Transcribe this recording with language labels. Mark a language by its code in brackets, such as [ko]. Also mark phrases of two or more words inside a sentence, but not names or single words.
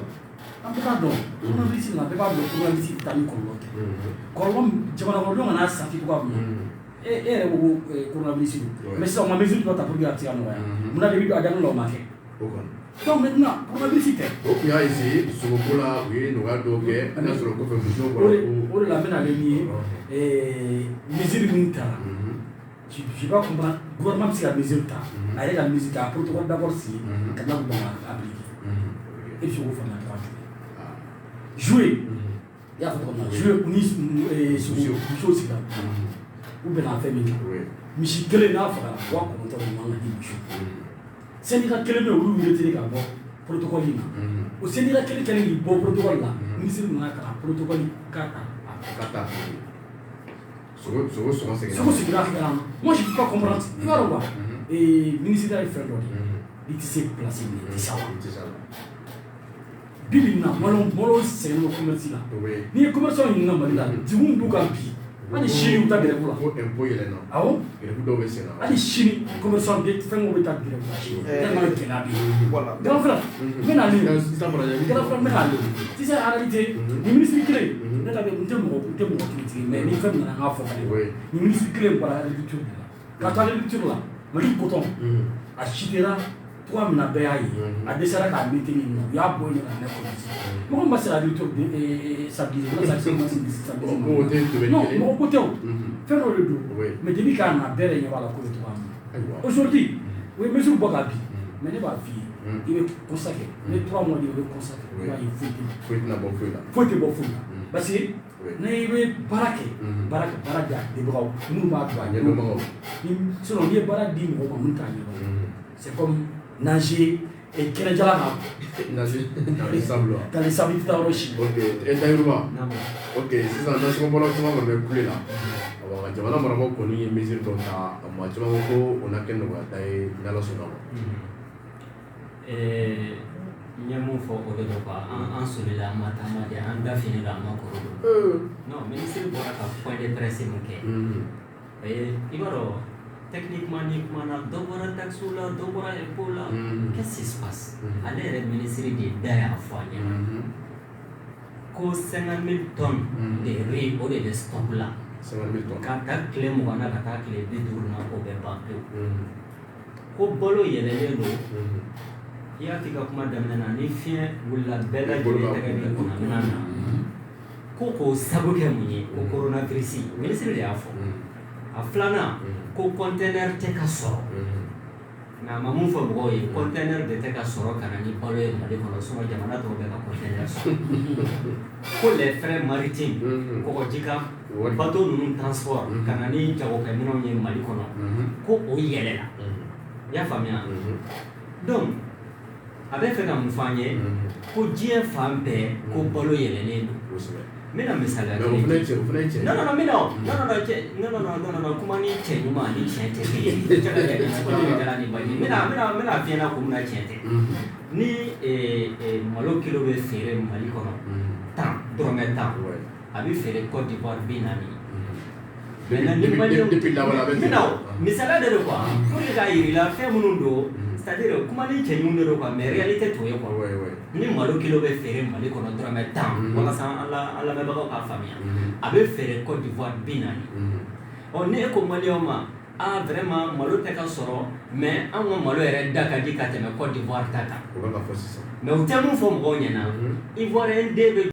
[bm] an bɛɛ b'a dɔn journaliste na bɛɛ b'a dɔn journaliste bɛ taa ni kɔlɔlɔ tɛ kɔlɔlɔ jamana kɔnɔdenw ka n'a saki cogoya min na e yɛrɛ ko journaliste don mais sisan o ma mesure dɔ ta [fr] pour que [bm] a bɛ se ka nɔgɔya munna de bɛ a daminɛ la o ma kɛ donc maintenant journaliste tɛ o tun y'a essayé Sogoko la u ye nɔgɔya dɔw kɛ an y'a sɔrɔ kɔfɛ musow o de la n bɛna ale min ye mesure min taara [fr] je vais pas comprendre [bm] gouvernement bɛ se ka mesure ta a yɛrɛ ka mesure ta [fr] protocole d'abord signé [bm] ka tila k'o appliquer e bɛ se k'o faamuya cogoya jumɛn jouer i y'a fɔ cogo min na jouer u ni musow sigila u bɛnna fɛn min kan misi kelen n'a fagara 9,000 de man ka di misi syndicat kelen bɛ olu retiré ka bɔ protocole in na o syndicat kelen k'i bɔ protocole la ministre nana ka na protocole ka ta Sogo sigira kɛra [fr] moi je peux pas comprendre [bm] i b'a dɔn quoi ministre ye fɛn dɔ de i tɛ se place min i tɛ se a la bi bi in na malo sɛgɛnnen don commerce la n'i ye commerçant ɲininka Mali la jiw b'u kan bi hali sini u ta grève la awɔ hali sini commerçant bɛ fɛn o bɛ taa grève la sini tellement gɛlɛya bɛ yen [fr] grand frère [bm] n bɛ na le [fr] grand frère [bm] n bɛ na le [fr] tu sais en réalité [bm] nin ministre kelen ne ta bɛ n tɛ mɔgɔ critique mais ni fɛn min nana n k'a fɔ ka ɲɛ nin ministre kelen bɔra agriculture de la ka taa agriculture la Mali coton [fr] a chutera [bm] cogoya min na bɛɛ y'a ye a dɛsɛra k'a maintenir yen nɔ u y'a bɔ yen ka na commerce mɔgɔ min ma se [fr] agriculture stabiliser [bm] non mɔgɔ ko tɛ o fɛn dɔ de don mais depuis k'a na bɛɛ de ɲɛ b'a la ko bɛ cogoya min na aujourd'hui u ye mesure bɔ k'a bin mais ne b'a f'i ye i bɛ consacrer ne 3 mois de i bɛ consacrer i b'a ye foyi tɛ bɔ foyi la [fr] parce que [bm] n'i bɛ baara kɛ baara di a dɛbagaw minnu b'a don a ɲɛdɔnbagaw sinon n'i ye baara di mɔgɔ ma minnu t'a ɲɛdɔn [fr] c'est comme nager [bm] kɛnɛjala na ka le sabu i tɛ taa yɔrɔ si Tayiruba ok sisan nasɔngɔbɔla caman kɔni bɛ kule la ka jamana marabagaw kɔni ye mesure dɔ ta maa caman ko o na kɛ nɔgɔyata ye n'Ala sɔnna ma n ye mun fɔ o de don quoi an solila an ma taama de an da fini la an ma kɔrɔ don non ministre bɔra ka [fr] point de presse [bm] mun kɛ i b'a dɔn techniquement ni kumana dɔ bɔra taxe la dɔ bɔra impôt la [fr] qu'est-ce qui se passe [bm] ale yɛrɛ ministre de da y'a fɔ a ɲɛna ko 50,000 [fr] tonnes de riz [bm] o de bɛ stock la ka taa tile 20 na ka taa tile 50 na o bɛ ban pewu ko balo yɛlɛlen don i y'a f'i ka kuma daminɛ na ni fiɲɛ wulila bɛɛ lajɛlen tɛgɛ bɛ kunnamina na ko k'o sabu kɛ mun ye ko coronavirus ministre de y'a fɔ a filanan ko conteneur tɛ ka sɔrɔ nka a ma mun fɔ mɔgɔw ye conteneur de tɛ ka sɔrɔ ka na ni balo ye Mali kɔnɔ sinon jamana tɔw bɛ ka conteneur sɔrɔ ko [fr] les frais maritimes [bm] kɔgɔjika bateau ninnu transport ka na ni jagokɛminɛnw ye Mali kɔnɔ ko o yɛlɛla i y'a faamuya donc a bɛ fɛ ka mun fɔ an ye ko diɲɛ fan bɛɛ ko balo yɛlɛlen don n bɛna misaliya kelen di non kuma ni cɛ ɲuman ni tiɲɛ tɛ kelen ye cɛ ka kɛ ni dala ni baji n bɛna f'i ɲɛna ko mina tiɲɛ tɛ ni malo kilo bɛ feere Mali kɔnɔ 10 dɔrɔmɛ 10 a bɛ feere Côte d'Ivoire 40 maintenant ni maliyɛn misaliya de don quoi pour que k'a yir'i la fɛn minnu don c'est-à-dire kuma ni cɛ ɲuman de don quoi mais réalité t'o ye quoi ni malo kilo bɛ feere Mali kɔnɔ dɔrɔmɛ 10 walasa an lamɛnbagaw k'a faamuya a bɛ feere Côte d'Ivoire 40 ni e ko maliyɛnw ma vraiment malo tɛ ka sɔrɔ mais an ka malo yɛrɛ da ka di ka tɛmɛ Côte d'Ivoire ta kan mais u tɛ mun fɔ mɔgɔw ɲɛna Ivoirien den bɛ